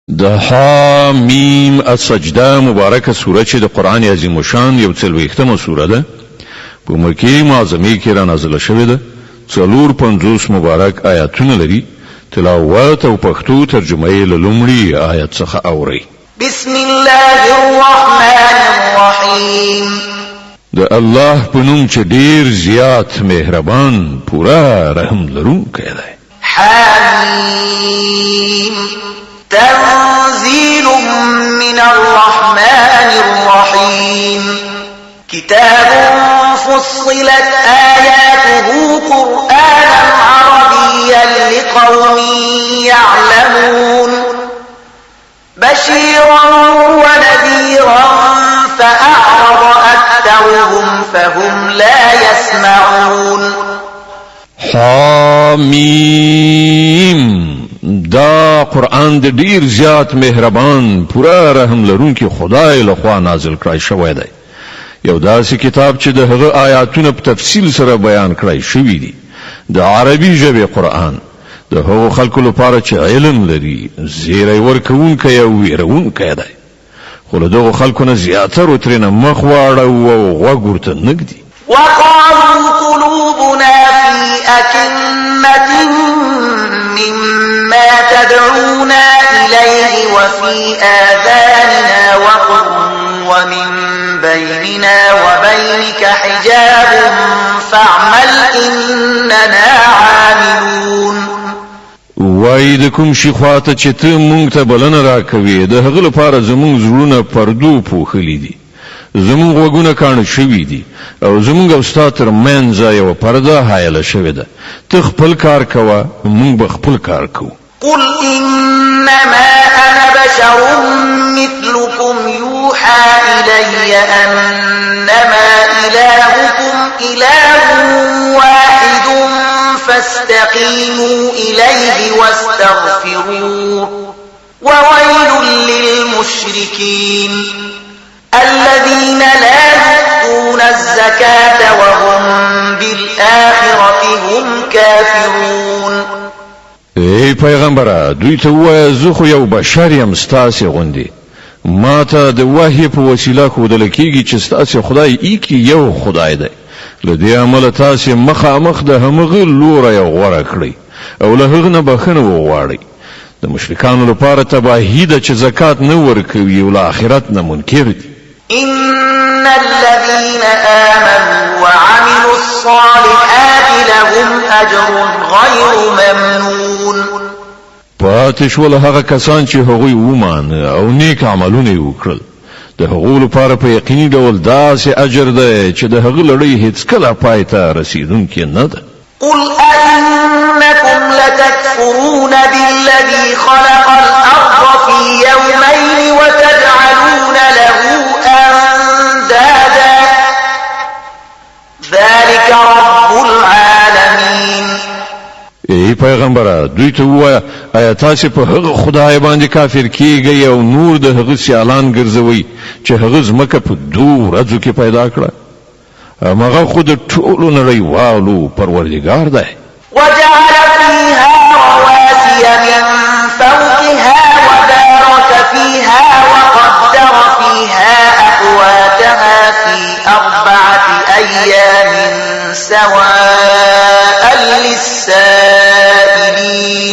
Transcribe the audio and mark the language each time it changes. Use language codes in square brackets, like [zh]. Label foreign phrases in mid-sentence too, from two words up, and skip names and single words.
[ps] د حامیم السجده مبارکه سوره چې د قران عظیم شان یو څلوېښتمه سوره ده په مکه معظمه کې را نازله شوې ده 450 مبارک آیاتونه لري تلاوت او پښتو ترجمه یې له لومړي آیت څخه اوري [ar] بسم الله الرحمن الرحیم [ps] د الله په نوم چې ډیر زیات مهربان پورا رحم لرونکی دی [ar] حمیم تنزيل من الرحمن الرحيم كتاب فصلت آياته قرآنا عربيا لقوم يعلمون بشيرا ونذيرا فأعرض أكثرهم فهم لا يسمعون [ps] حمیم دا قرآن د ډیر زیات مهربان پورا رحم لرونکي خدای له خوا نازل کړی شوی دی یو داسې کتاب چې د هغه آیاتونه په تفصیل سره بیان کړی شوی دی د عربي ژبې قرآن د هغو خلکو لپاره چې علم لري زیری ورکوونکی او ویرونکی دی خو له دغو خلکو نه زیاترو ترېنه مخ واړوي او غوږ ورته نږدي [ar] وقالوا قلوبنا في أكنة مما تدعونا إليه وفي آذاننا وقر ومن بيننا وبينك حجاب فاعمل إننا عاملون [ps] وای د کوم شي خواته چې ته مونږ ته بلنه راکوي د هغه لپاره زمونږ زړونه پردو پوښلي دي زمونږ وګونه کانه شوي دي او زمونږ او ستا تر منځ یو پرده حایله شوې ده ته خپل کار کوه مونږ به خپل کار کوو [ar] قل إنما أنا بشر مثلكم يوحى إلي أنما إلهكم إله واحد فاستقيموا إليه واستغفروه وويل للمشركين الذين لا يؤتون الزكاة وهم بالآخرة هم كافرون [ps] ای پیغمبره دوی ته وایه زه خو یو بشر یم ستاسې غوندې ما ته د وحی په وسیله ښودل کېږي چې ستاسې خدای ایکي یو خدای دی له دې امله تاسې مخامخ د همغه لوری غوره کړئ او له هغه نه بخښنه وغواړئ د مشرکانو لپاره تباهي ده چې زکات نه ورکوي او له آخرت نه منکر دي [ar] إن الذين آمنوا وعملوا الصالحات لهم أجر غير ممنون [ps] پاتې شول هغه کسان چې هغوی ومانه او نیک عملونه یې وکړل د هغو لپاره په یقیني ډول داسې اجر دی چې د هغه لړۍ هیڅکله پای ته رسیدونکې نه ده [ar] قل أئنكم لتكفرون بالذي خلق الأرض في يومين وتجعلون له أندادا ذلك رب العالمين [ps] ای پیغمبره دوی ته ووایه آیا تاسې په هغه خدای باندې کافر کیږئ او نور د هغه سیالان ګرځوئ چې هغه ځمکه په 2 ورځو کې پیدا کړه همغه خو د ټولو نړیوالو پروردګار دی [ar] وجعل فيها رواسي من فوقها وبارك فيها وقدر فيها أقواتها في 4 أيام سواء للسائلين